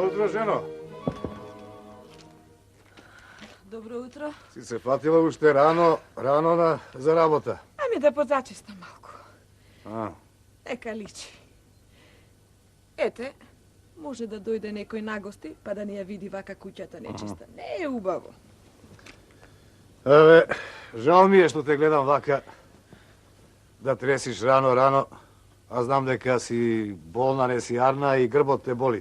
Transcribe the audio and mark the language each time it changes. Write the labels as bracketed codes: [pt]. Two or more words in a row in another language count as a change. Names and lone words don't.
[mk] ženo. Dobro utro. Si se fatila ušte rano za rabota? Ajme da pozačistam malko. A. Neka liči. Ете, може да дойде некој нагости, па да ни ја види вака куќата нечиста. Не е убаво. Абе, жал ми е што те гледам вака да тресиш рано, а знам дека си болна, не си арна и грбот те боли.